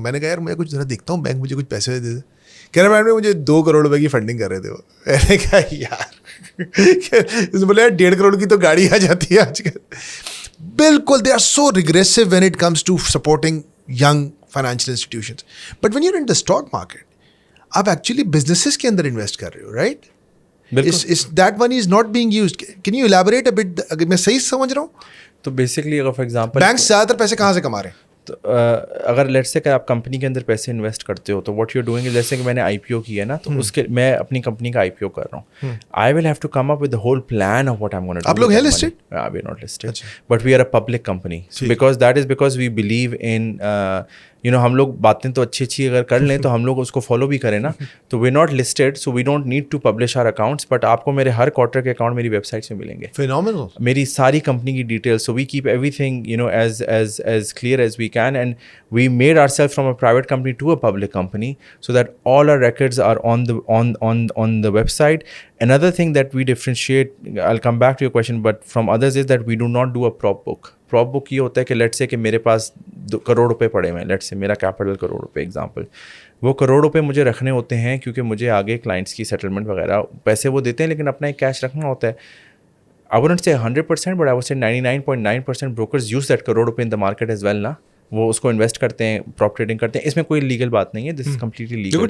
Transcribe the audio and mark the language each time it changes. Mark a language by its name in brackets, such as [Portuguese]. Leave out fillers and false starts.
[Urdu] میں نے کہا یار میں کچھ ذرا دیکھتا ہوں, بینک مجھے کچھ پیسے دے دے. کہہ رہے فرحان بھائی مجھے 2 کروڑ روپے کی فنڈنگ کر رہے تھے وہ. میں نے کہا یار, اس نے بولا یار 1.5 کروڑ کی تو گاڑی آ جاتی ہے آج کل. [English] بالکل, they are so regressive when it comes to supporting young financial institutions. But when you're in the stock market, [Urdu] آپ ایکچولی بزنسز کے اندر انویسٹ کر رہے ہو, [English] Right? That money is not being used. Can you elaborate a bit? [Urdu] اگر میں صحیح سمجھ رہا ہوں تو بیسکلی اگر فار ایگزامپل بینک زیادہ تر پیسے کہاں سے کما رہے ہیں؟ تو اگر لیٹ سے کہ آپ کمپنی کے اندر پیسے انویسٹ کرتے ہو تو [English] what you doing, [Urdu] جیسے کہ میں نے آئی پی او کیا ہے نا, تو اس کے میں اپنی کمپنی کا آئی پی او کر رہا ہوں. [English] I will have to come up with the whole plan of what I am gonna do. [Urdu] آپ لوگ ہیں listed? [English] we are not listed, but we are a public company, because we believe in [Urdu] ہم لوگ باتیں تو اچھی اگر کر لیں تو ہم لوگ اس کو فالو بھی کریں نا. تو [English] we not listed, so we don't need to publish our accounts, [Urdu] but آپ کو میرے ہر کوارٹر کے اکاؤنٹ میری ویب سائٹ سے ملیں گے, [English] phenomenal, [Urdu] میری ساری کمپنی کی details. [English] So we keep everything as clear as we can, and we made ourselves from a private company to a public company so that all our records are on the website. Another thing that we differentiate, I'll come back to your question, but from others is that we do not do a prop book. [Urdu] Prop book یہ ہوتا ہے کہ late سے کہ میرے پاس 2 کروڑ روپے پڑے ہوئے ہیں, لیٹ سے میرا کیپٹل 1 کروڑ روپے ایگزامپل, وہ 1 کروڑ روپے مجھے رکھنے ہوتے ہیں کیونکہ مجھے آگے کلائنٹس کی سیٹلمنٹ وغیرہ پیسے وہ دیتے ہیں, لیکن اپنا ایک کیش رکھنا ہوتا ہے. [English] I wouldn't say 100%, but I would say 99.9% brokers use that 1 crore rupee in the market as well [Urdu] نا, وہ اس کو انویسٹ کرتے ہیں, [English] Prop trading کرتے ہیں. [Urdu] اس میں کوئی لیگل بات نہیں ہے, [English] This is completely legal.